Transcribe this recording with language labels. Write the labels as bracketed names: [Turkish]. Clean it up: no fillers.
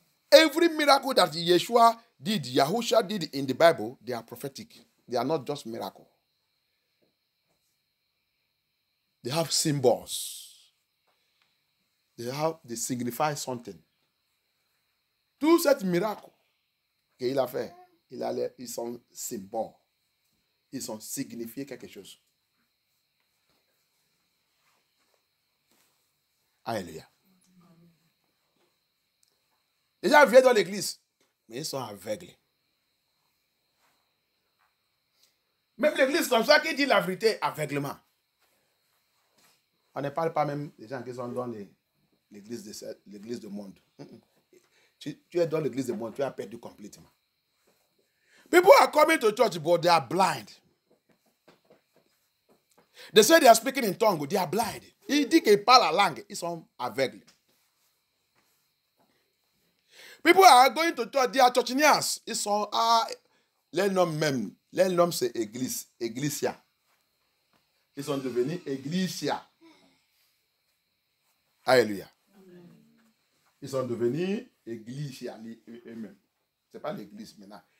[English] Every miracle that Yeshua did, Yahusha did in the Bible, they are prophetic. They are not just miracles. They have symbols. They signify something. [French] Tous ces miracles qu'il a fait, ils sont symboles. Ils ont signifié quelque chose. Alléluia. Les gens viennent dans l'église, mais ils sont aveugles. Même l'église comme ça qui dit la vérité aveuglement. On ne parle pas même des gens qui sont dans l'église du monde. Tu es dans l'église du monde, tu as perdu complètement. [English] People are coming to church, but they are blind. They say they are speaking in tongue, they are blind. [French] Il dit qu'ils parlent la langue, ils sont aveugles. [English] People are going to church, they are churchinians. [French] Ils sont, les noms même, les noms c'est église, Ecclesia. Ils sont devenus Ecclesia. Alléluia. Ils sont devenus Ecclesia eux-mêmes. Ce n'est pas l'église maintenant.